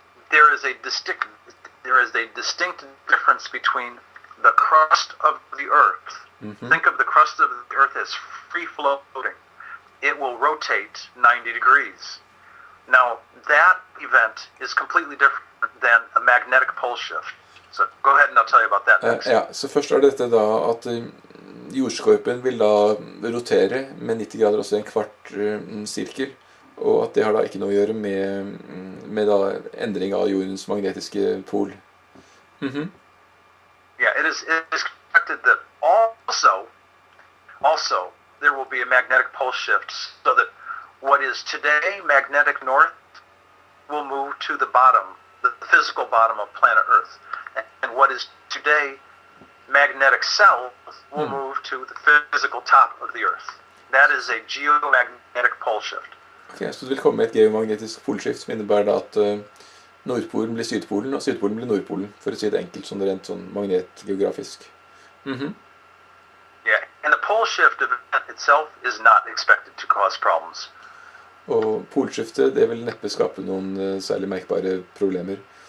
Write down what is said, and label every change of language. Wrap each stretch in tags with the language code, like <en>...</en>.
<en>There is a distinct difference between the crust of the Earth. Mm-hmm. Think of the crust of the Earth as free floating. It will rotate 90 degrees. Now, that event is completely different than a magnetic pole shift. So go ahead and I'll tell you about that next.</en> <no>Ja, så først er dette da at jordskorpen vil da rotere med 90 grader, også en kvart sirkel, og at det har da ikke noe å gjøre med da endring av jordens magnetiske pol. Mm-hmm.</no> <en>Yeah, it is expected that also there will be a magnetic pole shift, so that what is today magnetic north will move to the bottom, the physical bottom of planet Earth. And what is today magnetic south will move to the physical top of the Earth. That is a geomagnetic pole shift.</en> <no>Okay, så det vil komme et geomagnetisk polskift som innebærer da at Nordpolen blir Sydpolen, og Sydpolen blir Nordpolen, for å si det enkelt, sånn rent sånn magnetgeografisk. Mm-hmm.</no> <en>Yeah, and the pole shift event itself is not expected to cause problems.</en> <no>Og polskiftet, det vil neppe skape noen særlig merkbare problemer.</no>